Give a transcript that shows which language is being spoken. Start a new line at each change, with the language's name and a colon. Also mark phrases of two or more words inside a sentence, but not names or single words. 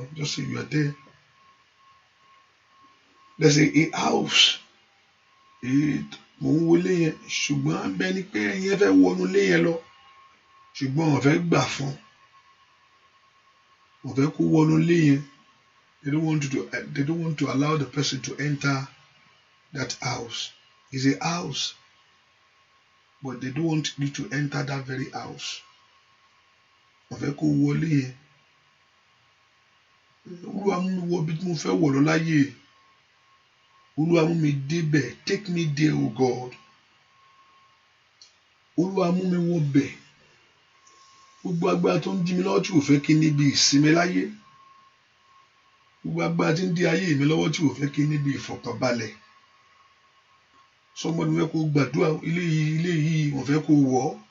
English: Just say you are there. There's a house.
Yoruba: Mo ń wo ilé yẹn, ṣùgbọ́n bẹ́ẹ̀ ni pé ẹ̀yin fẹ́ wọnú ilé yẹn lọ. ṣùgbọ́n wọ́n fẹ́ gbà fún wọ́n fẹ́ kó wọnú ilé yẹn.
English: They don't want to allow the person to enter that house. It's a house, but they don't want you to enter that very house.
Yoruba: Wọ́n fẹ́ kó wọlé yẹn. Olúwa mú mi wọ bí mo fẹ́ wọ̀ lọ láyé. Olúwa mú mi débẹ̀.
English: Take me there, oh God.
Yoruba: Olúwa mú mi wọ bẹ̀. Gbogbo agbára tó ń dí mi lọ́wọ́ tí ò fẹ́ kí n níbi ìsinmi láyé. Gbogbo agbára tí ń dí ayé mi lọ́wọ́ tí ò fẹ́ kí n níbi ìfọ̀kànbalẹ̀. Somebody wọ́n fẹ́ kó gbàdúrà ilé yìí wọ́n fẹ́ kó wọ̀.